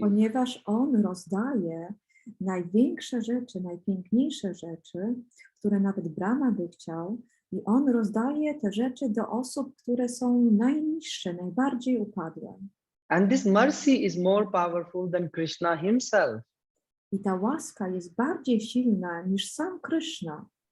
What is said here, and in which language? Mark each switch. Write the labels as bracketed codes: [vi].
[pl] Ponieważ on rozdaje największe rzeczy, najpiękniejsze rzeczy, które nawet Brahma by chciał, i on rozdaje te rzeczy do osób, które są najniższe, najbardziej upadłe. [en] And this mercy is more powerful than Krishna himself. [pl] I ta łaska jest bardziej silna niż sam Krishna.